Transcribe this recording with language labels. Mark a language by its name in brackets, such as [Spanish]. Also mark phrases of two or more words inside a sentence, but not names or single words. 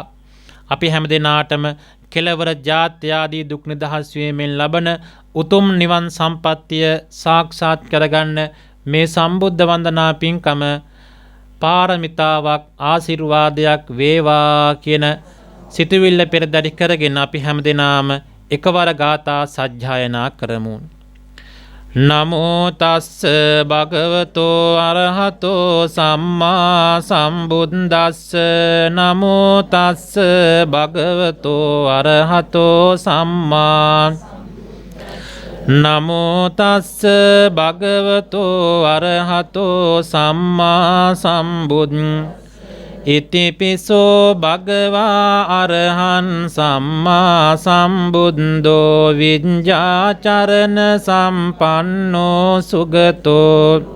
[Sinhala] අපි හැමදෙනාටම කෙලවර ජාත්‍ය ආදී දුක් නිදහස් වීමෙන් ලබන උතුම් නිවන් සම්පත්තිය සාක්ෂාත් කරගන්න මේ සම්බුද්ධ වන්දනා පින්කම පාරමිතාවක් ආශිර්වාදයක් වේවා කියන සිතුවිල්ල පෙරදරි කරගෙන අපි හැමදෙනාම එකවර ගාථා සජ්ජායනා කරමු. [Pali] නමෝ තස්ස භගවතෝ අරහතෝ සම්මා සම්බුද්දස්ස නමෝ තස්ස භගවතෝ අරහතෝ සම්මා නමෝ තස්ස භගවතෝ අරහතෝ සම්මා සම්බුද්දස්ස ඉතිපිසෝ භගවා අරහං සම්මා සම්බුද්ධෝ විඤ්ඤාචරණ සම්පන්නෝ සුගතෝ